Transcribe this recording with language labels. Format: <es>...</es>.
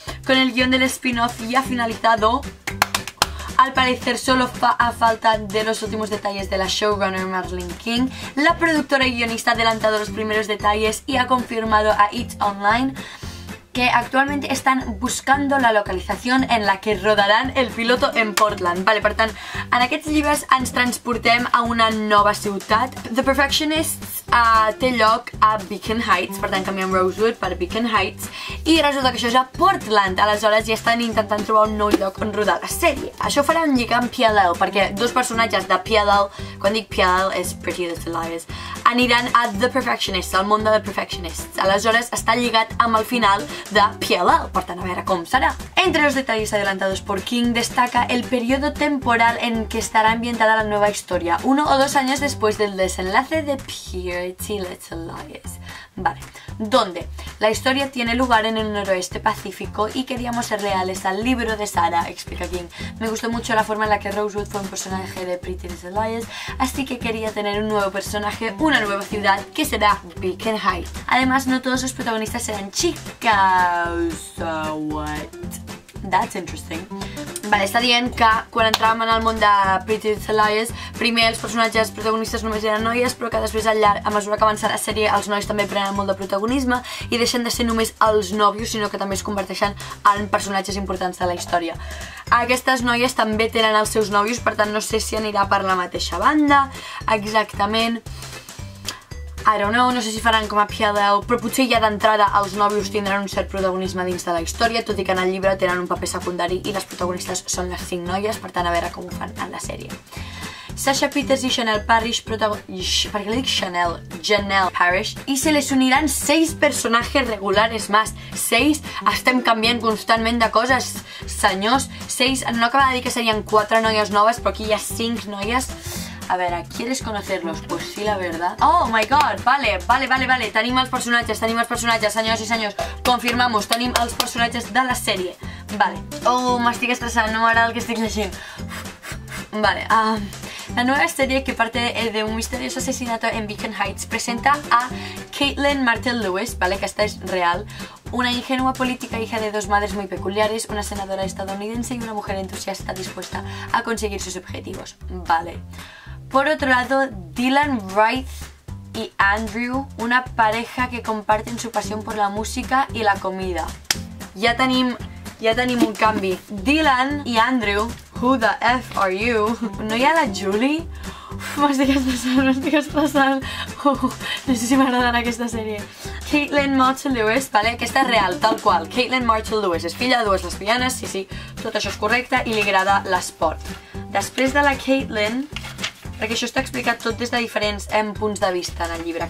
<es>Con el guión del spin-off ya finalizado, al parecer solo a falta de los últimos detalles de la showrunner Marlene King, la productora y guionista ha adelantado los primeros detalles y ha confirmado a It Online que actualmente están buscando la localització en la que rodaran el piloto en Portland.</es> <ca>Vale, per tant, en aquests llibres ens transportem a una nova ciutat. The Perfectionists té lloc a Beacon Heights, per tant canviem Rosewood per Beacon Heights, i resulta que això és a Portland, aleshores ja estan intentant trobar un nou lloc on rodar la sèrie. Això farà un lligam amb PLL, perquè 2 personatges de PLL, quan dic PLL és Pretty Little Liars, aniran a The Perfectionists, al món de The Perfectionists. Aleshores està lligat amb el final de PLL, por tant,</ca> <es>a ver cómo será. Entre los detalles adelantados por King destaca el periodo temporal en que estará ambientada la nueva historia, 1 o 2 años después del desenlace de Pretty Little Liars. Vale, donde la historia tiene lugar en el noroeste pacífico y queríamos ser leales al libro de Sarah, explica King. Me gustó mucho la forma en la que Rosewood fue un personaje de Pretty Little Liars, así que quería tener un nuevo personaje, una nueva ciudad, que será Beacon Heights. Además, no todos los protagonistas serán chicas.</es> <en>What? That's interesting.</en> <ca>Vale, està dient que quan entràvem en el món de Pretty Little Liars, primer els personatges protagonistes només eren noies, però que després al llarg, a mesura que avança la sèrie, els nois també prenen molt de protagonisme i deixen de ser només els nòvios, sinó que també es converteixen en personatges importants de la història. Aquestes noies també tenen els seus nòvios, per tant no sé si anirà per la mateixa banda exactament.</ca> <en>I don't know,</en> <ca>no sé si faran com a PLL, però potser ja d'entrada els nòvios tindran un cert protagonisme dins de la història, tot i que en el llibre tenen un paper secundari i les protagonistes són les 5 noies, per tant a veure com ho fan en la sèrie.</ca> <es>Sasha Peters y Chanel Parrish ¿para qué le digo Chanel? Janelle Parrish. Y se les uniran 6 personajes regulares más. 6,</es> <ca>estem canviant constantment de coses, senyors. 6, no acaba de dir que serien 4 noies noves, però aquí hi ha 5 noies. A veure,</ca> <es>¿quieres conocerlos? Pues sí, la verdad.</es> <en>Oh my god,</en> <es>vale.</es> <ca>Tenim els personatges, senyors i senyors. Confirmamos, tenim els personatges de la sèrie. Vale. Oh, m'estic estressant, no m'agrada el que estic llegint.</ca> <es>Vale, la nueva serie, que parte de un misterioso asesinato en Beacon Heights, presenta a Caitlin Martell Lewis, ¿vale? Que esta es real, una ingenua política hija de 2 madres muy peculiares, una senadora estadounidense y una mujer entusiasta dispuesta a conseguir sus objetivos, ¿vale? Por otro lado, Dylan Wright y Andrew, una pareja que comparten su pasión por la música y la comida.</es> <ca>Ja tenim un canvi. Dylan i Andrew,</ca> <en>who the F are you?</en> <ca>No hi ha la Julie? M'estic estressant. No sé si m'agrada aquesta sèrie. Caitlin Martell Lewis, vale? Aquesta és real, tal qual. Caitlin Martell Lewis és filla de 2 lesbianes, sí, tot això és correcte, i li agrada l'esport. Després de la Caitlin, perquè això està explicat tot des de diferents punts de vista en el llibre.</ca>